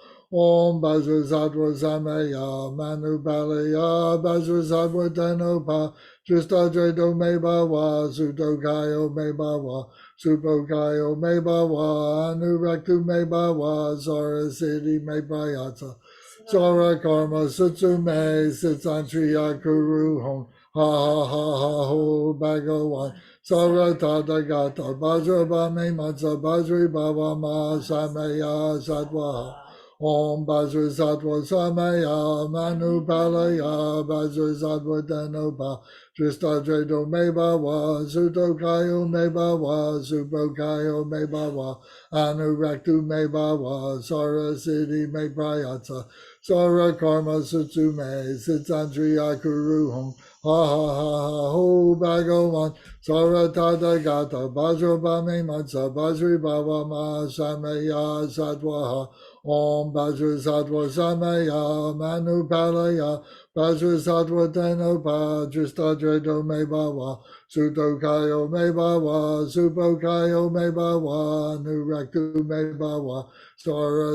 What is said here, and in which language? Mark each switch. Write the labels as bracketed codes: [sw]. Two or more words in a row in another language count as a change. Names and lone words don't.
[sa] Om Vajrasattva Samaya Manu Balaya Vajrasattva Danopa Dristadredo Me Bhava Sudokayo Me Bhava Supokayo Me Bhava Anuraktu Me Bhava Sara Siddhi Me Prayata Sara Karma Sutsu Me Sitsantriya Kuru Hong Ha ha ha ha ho Bhagavan Sara Tathagata Bhajra Me Matsa Bhajri Bhava Ma Samaya Sattva Om Vajrasattva Samaya Manu Palaya Vajrasattva Danopa Tristadredo Me Bhava Sutokayo Me Bhava Supokayo Me Bhava Anuraktu Me Bhava Sara Siddhi Me Prayata Sara Karma Sutsu Me Sitsantriya Kuru Hong Ha ha ha ha ho Bhagavan Sara Tathagata Bhajra Me Matsa Bhajri Bhava Ma Samaya Sattva Om Vajrasattva Samaya Manu Palaya Vajrasattva Danopa Dristadredo Me Bhava Sutokayo Me Bhava Supokayo Me Bhava Nuraktu Me Bhava Sara